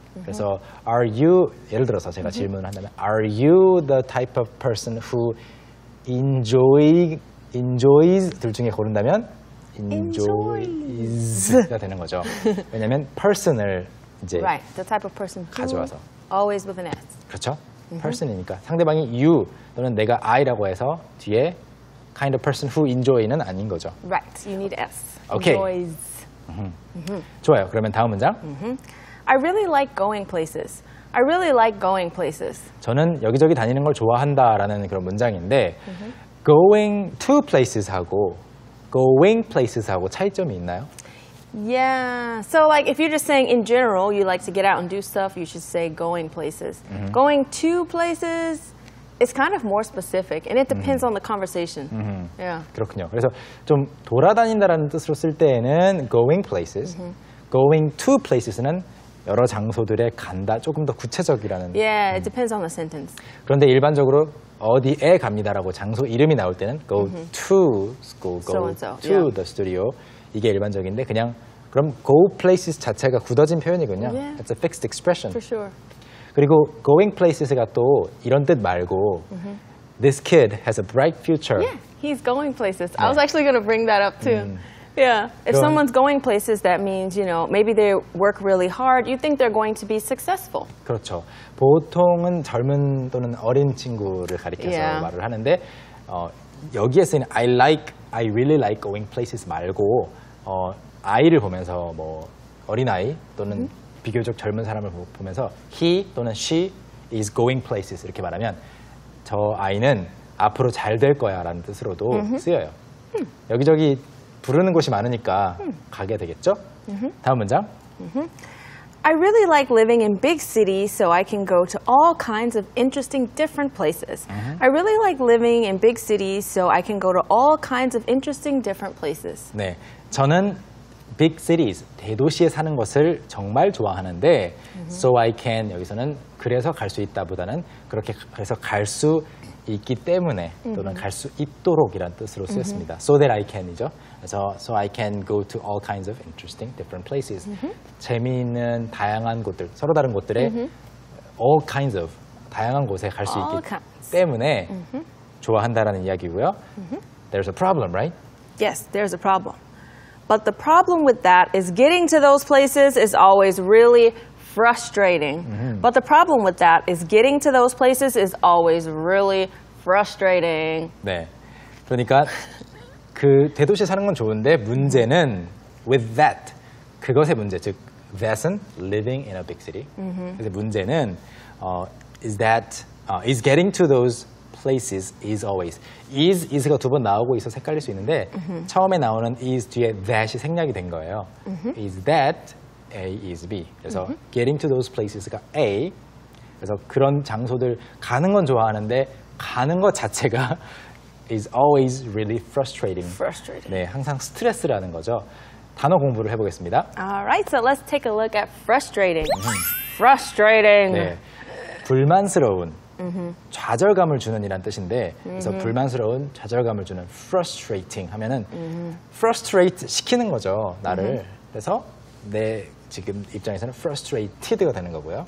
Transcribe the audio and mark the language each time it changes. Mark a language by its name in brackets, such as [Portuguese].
[Korean] 그래서 [English] are you [Korean] 예를 들어서 제가 질문을 한다면 [English] Are you the type of person who enjoys [Korean] 둘 중에 고른다면 enjoys가 되는 거죠. 왜냐하면 person을 이제 [English] the type of person who [Korean] 가져와서 [English] always with an S. [Korean] 그렇죠. person이니까 상대방이 you 또는 내가 I라고 해서 뒤에 [English] kind of person who enjoy [Korean] 는 아닌 거죠. [English] Right, you need S. Okay. Enjoys. [Korean] 좋아요. 그러면 다음 문장. [English] I really like going places. I really like going places. [Korean] 저는 여기저기 다니는 걸 좋아한다라는 그런 문장인데 [English] going to places [Korean] 하고 going places하고 차이점이 있나요? [English] Yeah. So like if you're just saying in general you like to get out and do stuff, you should say going places. Going to places is kind of more specific and it depends on the conversation. Yeah. [Korean] 그렇군요. 그래서 좀 돌아다닌다라는 뜻으로 쓸 때에는 [English] going places, going to places [Korean] 는 여러 장소들에 간다, 조금 더 구체적이라는. [English] Yeah, it depends on the sentence. [Korean] 그런데 일반적으로 어디에 갑니다라고 장소 이름이 나올 때는 [English] go to school, go to the studio [Korean] 이게 일반적인데 그냥 그럼 go places 자체가 굳어진 표현이군요. [English] Yeah. It's a fixed expression. For sure. [Korean] 그리고 going places가 또 이런 뜻 말고 [English] This kid has a bright future. Yeah, he's going places. I was actually going to bring that up too. Yeah. If [Korean] 그럼- [English] someone's going places, that means, maybe they work really hard. You think they're going to be successful. [Korean] 그렇죠. 보통은 젊은 또는 어린 친구를 가리켜서 [English] Yeah. [Korean] 말을 하는데 여기에 쓰이는 [English] I really like going places [Korean] 말고 아이를 보면서 뭐 어린아이 또는 비교적 젊은 사람을 보면서 he 또는 she [English] is going places [Korean] 이렇게 말하면 저 아이는 앞으로 잘 될 거야 라는 뜻으로도 쓰여요. 여기저기 부르는 곳이 많으니까 가게 되겠죠? 다음 문장. [English] I really like living in big cities so I can go to all kinds of interesting different places. I really like living in big cities so I can go to all kinds of interesting different places. [Korean] 네, 저는 big cities, 대도시에 사는 것을 정말 좋아하는데 [English] so I can, [Korean] 여기서는 그래서 갈 수 있다보다는 그렇게 그래서 갈 수 있기 때문에 또는 갈 수 있도록이란 뜻으로 쓰였습니다. [English] So that I can이죠. 그래서 so I can go to all kinds of interesting different places. [Korean] 재미있는 다양한 곳들, 서로 다른 곳들에 [English] all kinds of [Korean] 다양한 곳에 갈 수 [English] All [Korean] 있기 [English] kinds. [Korean] 때문에 좋아한다라는 이야기고요. [English] There's a problem, right? Yes, there's a problem. But the problem with that is getting to those places is always really frustrating. But the problem with that is getting to those places is always really frustrating. [Korean] 네. 그러니까 그 대도시에 사는 건 좋은데 문제는 with that 그것의 문제 즉 that은 [English] living in a big city. [Korean] 그래서 문제는 [English] is getting to those places is always [Korean] is가 두 번 나오고 있어서 헷갈릴 수 있는데 처음에 나오는 is 뒤에 that이 생략이 된 거예요. [English] Is that A is B. [Korean] 그래서 getting to those places가 A. 그래서 그런 장소들 가는 건 좋아하는데 가는 것 자체가 [English] is always really frustrating. Frustrating. [Korean] 네, 항상 스트레스라는 거죠. 단어 공부를 해보겠습니다. [English] All right, so let's take a look at frustrating. Frustrating. [Korean] 네, 불만스러운, 좌절감을 주는 이란 뜻인데 그래서 불만스러운, 좌절감을 주는 frustrating 하면은 frustrate 시키는 거죠, 나를. 그래서 내 지금 입장에서는 frustrated가 되는 거고요.